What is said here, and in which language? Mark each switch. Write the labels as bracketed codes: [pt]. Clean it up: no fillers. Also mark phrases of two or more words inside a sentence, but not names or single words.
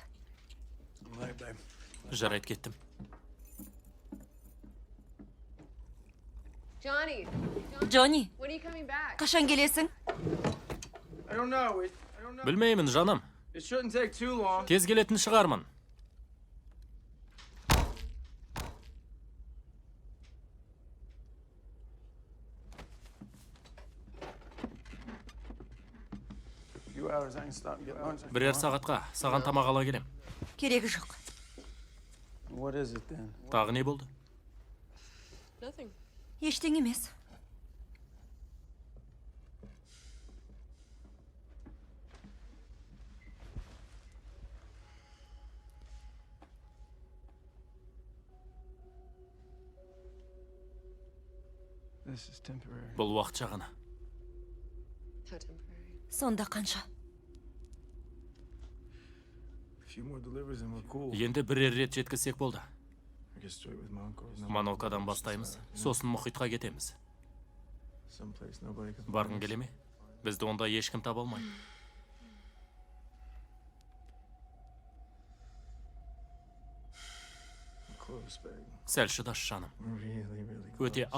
[en] I'm late, babe. [kk] Жарайды, кеттім. Johnny! Джонни, [en] When are you coming back? [kk] қашан келесің? [en] I don't know. I don't know. [kk] Білмеймін, жаным. [en] It shouldn't take too long. [kk] Тез келетін шығармын. [en] A few hours, I can stop and get lunch. if you [kk] Бірер [en] want. [kk] сағатқа саған тамақ ала келем. Керегі жоқ. [en] What is it then? [kk] Тағы не болды? [en] Nothing. [kk] Ештеңе емес. [en] This is temporary. [kk] Бұл уақытша ғана. [en] How temporary. [kk] Сонда қанша? [en] A few more deliveries and we're cool. [kk] Енді бірер рет жеткізсек болды. [en] I get straight with my uncle. [kk] Мановкадан бастаймыз, сосын мұхитқа кетеміз. [en] Someplace nobody can. [kk] Барғың келе ме? Бізді онда ешкім таба алмайды. [en] Close, babe. [kk] Сәл шыдас, жаным. [en] We're really [kk] Өте [en] close.